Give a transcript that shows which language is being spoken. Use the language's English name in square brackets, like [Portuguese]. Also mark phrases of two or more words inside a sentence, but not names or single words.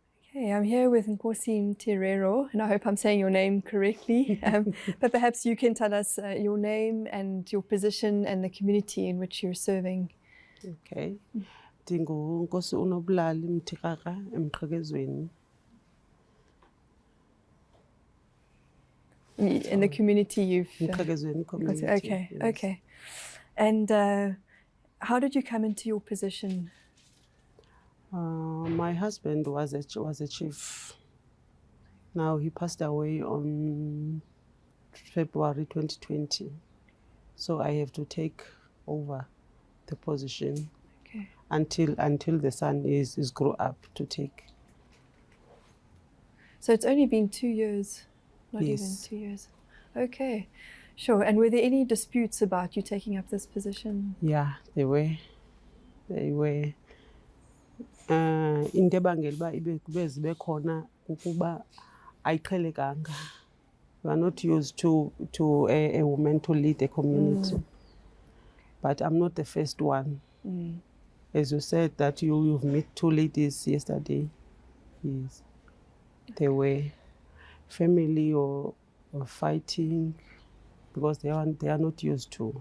[English] Okay, I'm here with Nobulali Mtirara, and I hope I'm saying your name correctly. But perhaps you can tell us your name and your position and the community in which you're serving. Okay. [Xhosa] Ndingunkosi Nobulali Mtirara emqhekezweni. [English] In the community you've... [Xhosa] Emqhekezweni community. [English] Okay, yes. Okay. And how did you come into your position? My husband was a chief. Now he passed away on February 2020. So I have to take over the position. Okay. Until the son is grow up to take. So it's only been 2 years, not Yes. even 2 years. Okay, sure. And were there any disputes about you taking up this position? Yeah, they were. [Xhosa] Into ebangela uba ibe zibe khona ukuba ayiqhelekanga. [English] We are not used to a woman to lead a community. But I'm not the first one. As you said that you've met 2 ladies yesterday. Yes. They were family or fighting because they are not used to.